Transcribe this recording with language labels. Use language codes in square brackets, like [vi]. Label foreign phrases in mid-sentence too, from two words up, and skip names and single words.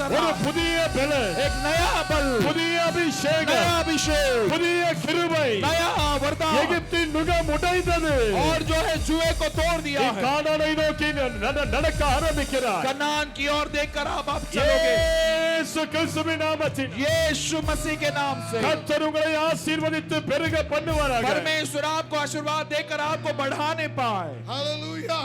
[ta] ஒரு [hi] रहा है। [ta] புதிய பலன், [hi] एक नया बल, [ta] புதிய அபிஷேகம், [hi] नया अभिषेक, [ta] புதிய கிருபை. [hi] नया वरदान, [ta] எகிப்தின் நுகம் உடைந்தது. [hi] और जो है जुए को तोड़ दिया [ta] நீ [hi] है। [ta] கானானை நோக்கி நடக்க ஆரம்பிக்கிறார். [hi] कनान की ओर देखकर आप चलोगे। [ta] இயேசு கிறிஸ்துவின் நாமத்தில் [hi] यीशु मसीह के नाम से [ta] கர்த்தர் உங்களை ஆசீர்வதித்து பெருக பண்ணுவாராக. [hi] परमेश्वर आपको आशीर्वाद देकर आपको बढ़ाने पाए। Hallelujah.